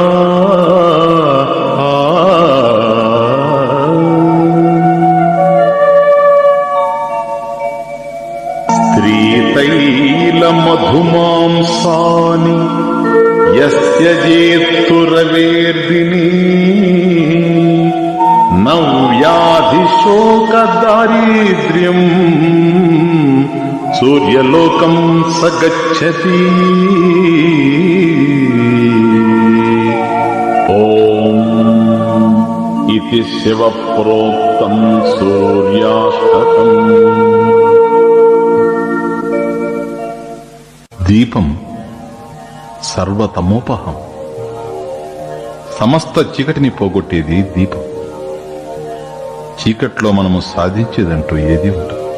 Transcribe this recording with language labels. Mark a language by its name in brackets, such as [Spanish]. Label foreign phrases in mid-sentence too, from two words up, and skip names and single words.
[Sanskrit] స్త్రీతైల మధుమాంసాని యస్య జేత్తు రవేర్దిని నవ్యాధి శోక దారిద్ర్యం సూర్యలోకం సగచ్చతి. ఓం इति शिवप्रोक्तं सूर्याष्टकम्। దీపం సర్వతమోపహం. [Telugu] సమస్త చీకటిని పోగొట్టేది దీపం. చీకట్లో మనము సాధించేదంటూ ఏది ఉండదు.